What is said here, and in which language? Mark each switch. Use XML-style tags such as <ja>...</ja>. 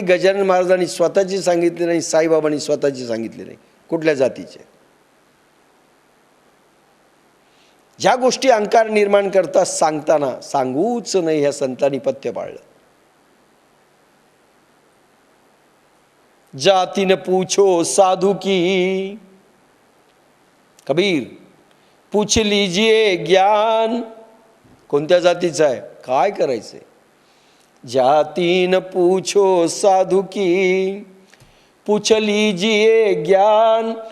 <mr>गजानन महाराजांनी स्वतःची सांगितली नाही, साईबाबांनी स्वतःची सांगितली नाही. कुठल्या जातीचे? ज्या गोष्टी अहंकार निर्माण करतात सांगताना सांगूच नाही, ह्या संतांनी पथ्य पाळलं.</mr> <hi>जाती न पूछो साधू की, कबीर पूछ लीजिए ज्ञान.</hi> <mr>कोणत्या जातीचं आहे, काय करायचंय?</mr> <hi>जाती न पूछो साधू की, पूछ लीजिए ज्ञान.</hi>